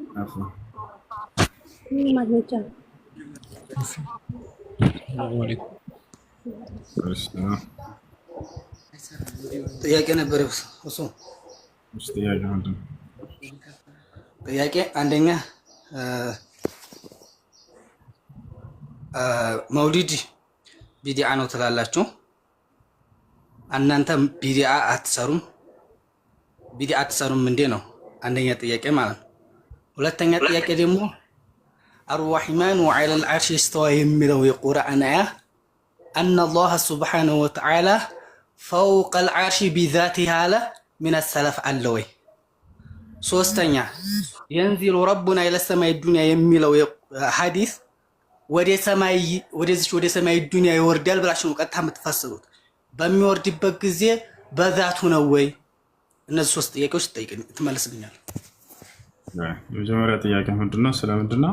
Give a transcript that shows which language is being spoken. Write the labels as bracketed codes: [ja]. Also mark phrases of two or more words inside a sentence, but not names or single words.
[am] ጥያቄ ነበር እሱ ጥያቄ አንደኛ መውሊድ ቢዲዓ ነው ትላላችሁ እናንተ ቢዲዓ አትሰሩም እንዴ ነው አንደኛ ጥያቄ ማለት ነው። ሁለተኛ ጥያቄ ደግሞ [ar] الرحمن على العرش استوى [am] የሚለው የቁርአን አያ [ar] ان الله سبحانه وتعالى فوق العرش بذاته على من السلف [am] አለ ወይ? ሶስተኛ [ar] ينزل ربنا الى السماء الدنيا [am] የሚለው ሐዲስ ወደ ሰማይ ዱንያ ይወርዳል ብላችሁ ነው ቀጥታ የምትፈስሩት። በሚወርድበት ጊዜ በዛቱ ነው ወይ? እነዚህ 3 ጥያቄዎች ትመልስልኛል። የመጀመሪያ ጥያቄ ምንድነው? ስለምንድነው?